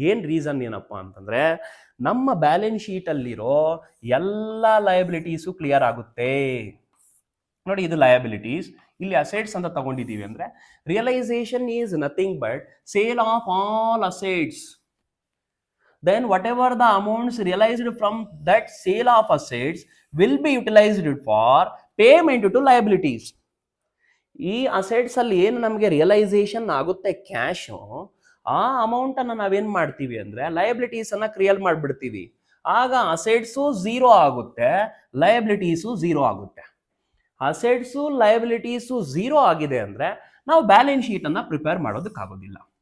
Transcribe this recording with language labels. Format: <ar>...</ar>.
<kn>Reason ಏನಪ್ಪಾ ಅಂತಂದ್ರೆ, ನಮ್ಮ ಬ್ಯಾಲೆನ್ಸ್ ಶೀಟ್ ಅಲ್ಲಿರೋ ಎಲ್ಲ ಲಯಬಿಲಿಟೀಸು ಕ್ಲಿಯರ್ ಆಗುತ್ತೆ. ನೋಡಿ, ಇದು ಲಯಬಿಲಿಟೀಸ್, ಇಲ್ಲಿ ಅಸೆಟ್ಸ್ ಅಂತ ತಗೊಂಡಿದೀವಿ ಅಂದ್ರೆ</kn> <en>Realisation is nothing but sale of all assets. Then whatever the amounts realized from that sale of assets will be utilized for payment to liabilities.</en> <kn>ಈ assets ಅಲ್ಲಿ ಏನು ನಮಗೆ ರಿಯಲೈಸೇಷನ್ ಆಗುತ್ತೆ ಕ್ಯಾಶ್, ಆ ಅಮೌಂಟ್ ಅನ್ನ ನಾವೇನ್ ಮಾಡ್ತೀವಿ ಅಂದ್ರೆ ಲಯಬಿಲಿಟೀಸ್ ಅನ್ನ ಕ್ಲಿಯರ್ ಮಾಡ್ಬಿಡ್ತೀವಿ. ಆಗ ಅಸೆಟ್ಸು 0 ಆಗುತ್ತೆ, ಲಯಬಿಲಿಟೀಸು 0 ಆಗುತ್ತೆ. ಅಸೆಟ್ಸು ಲಯಬಿಲಿಟೀಸು ಝೀರೋ ಆಗಿದೆ ಅಂದರೆ ನಾವು ಬ್ಯಾಲೆನ್ಸ್ ಶೀಟನ್ನು ಪ್ರಿಪೇರ್ ಮಾಡೋದಕ್ಕಾಗೋದಿಲ್ಲ.</kn>